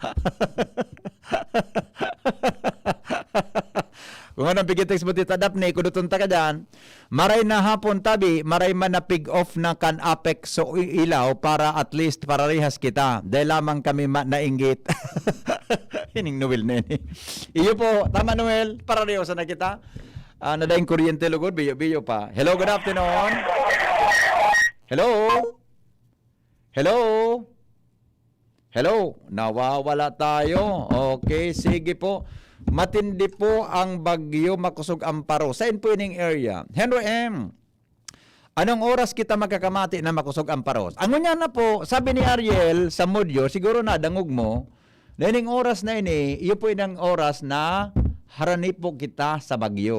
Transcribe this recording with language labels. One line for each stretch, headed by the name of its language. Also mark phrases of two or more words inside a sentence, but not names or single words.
Bikol: Kung anong pigitex mo Tita Daphne, kuduton ta ka dyan, maray na hapon tabi, maray man na pig off na kan apex so ilaw para at least pararihas kita. Dahil lamang kami nainggit. Hining Noel na yun. Iyo po, tama Noel, pararihas na kita. Nadaing kuryente lugod, biyo pa.
English: Hello, good afternoon. Hello? Hello? Hello?
Filipino: Nawawala tayo.
Bikol: Okay, sige po. Matindi po ang Bagyo Makusog Amparo. Saan po ining area? Henry M. Anong oras kita magkakamati na Makusog Amparo? Ang nga na po, sabi ni Ariel sa Mudyo, siguro na dangog mo, na ining oras na ini, iyo po inang oras na harani po kita sa Bagyo.